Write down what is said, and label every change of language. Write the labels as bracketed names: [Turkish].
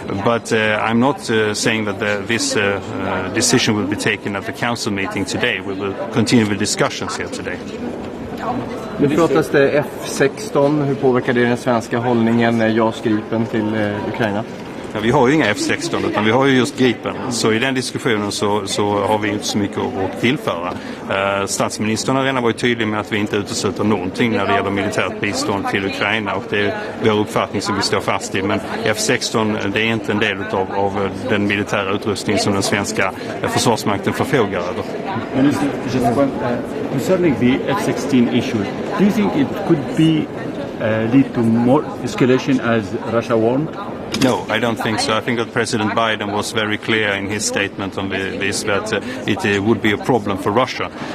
[English] But I'm not saying that this decision will be taken at the council meeting today. We will continue the discussions here today. [Swedish] Nu pratas det F-16. Hur påverkar det den svenska hållningen när JAS Gripen till Ukraina? Ja, vi har ju inga F-16 utan vi har ju just Gripen. Så i den diskussionen så har vi inte så mycket att tillföra. Statsministern har redan varit tydlig med att vi inte utesluter någonting när det gäller militärt bistånd till Ukraina, och det är vår uppfattning som vi står fast i. Men F-16 det är inte en del av den militära utrustning som den svenska försvarsmakten förfogar över. [English] Minister, just one, concerning the F-16 issue, do you think it could be lead to more escalation as Russia warned? No, I don't think so. I think that President Biden was very clear in his statement on this that it would be a problem for Russia.